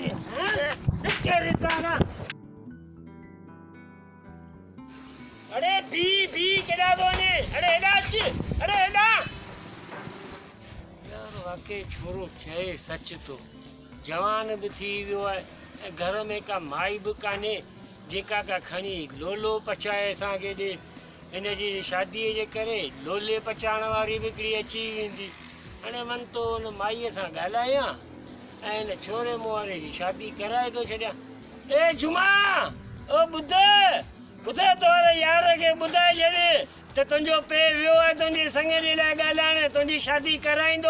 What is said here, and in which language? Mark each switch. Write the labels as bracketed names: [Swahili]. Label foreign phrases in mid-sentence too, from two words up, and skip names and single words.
[Sindhi] अड़े बी केॾा थो वञे? अड़े हेॾा अच, अड़े हेॾा। यार वाकई छोरो चए सच थो, जवान बि थी वियो आहे ऐं घर में का माई बि कान्हे जेका का खणी लोलो पचाए असांखे ॾे। हिन जी शादीअ जे करे लोले पचाइण वारी बि हिकिड़ी अची वेंदी। हाणे वञ तो हुन माईअ सां ॻाल्हायां ऐं हिन छोरे मूं वारे जी शादी कराए थो छॾियां। ए जुमा ओ ॿुध तोरे यार खे ॿुधाए छॾ त तुंहिंजो पे वियो आहे तुंहिंजी संगेरी लाइ ॻाल्हाइण, तुंहिंजी शादी कराईंदो।